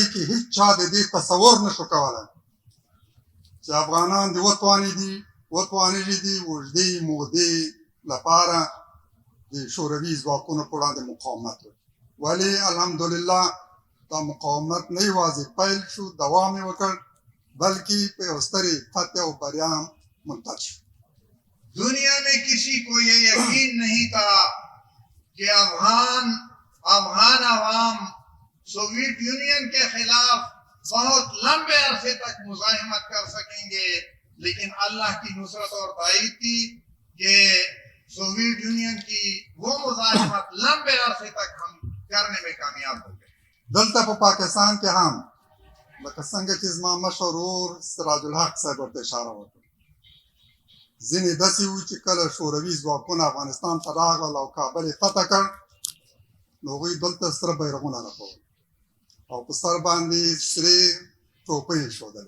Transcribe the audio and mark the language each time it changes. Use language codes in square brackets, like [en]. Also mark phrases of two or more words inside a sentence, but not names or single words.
[ps] کې هیڅ چا د دې تصور نشو کولی چې افغانان د وتوانېږي د اوږدې مودې لپاره د شوروي ځواکونو په وړاندې مقاومت وکړي. ولې الحمدلله دا مقاومت نه یوازې پیل شو دوام یې وکړ بلکې په یو سترې فتح او بریا هم منتج شو. [ur] دنیا میں کسی کو یہ یقین نہیں تھا کہ افغان عوام سوویت یونین کے خلاف بہت لمبے عرصے تک مزاحمت کر سکیں گے لیکن اللہ کی نصرت اور تائید تھی کہ سوویت یونین کی وہ مزاحمت لمبے عرصے تک ہم کرنے میں کامیاب ہو گئے. [ps] دلته په پاکستان کې هم لکه څنګه چې زما مشر ورور سراج الحق صاحب ورته اشاره وکړه ځینې داسې وو چې کله شوروي ځواکونه افغانستان ته راغلل او کابل یې فتح کړ نو هغوی دلته سره بیرغونه رپول او په سر باندې سرې ټوپۍ ایښودلې.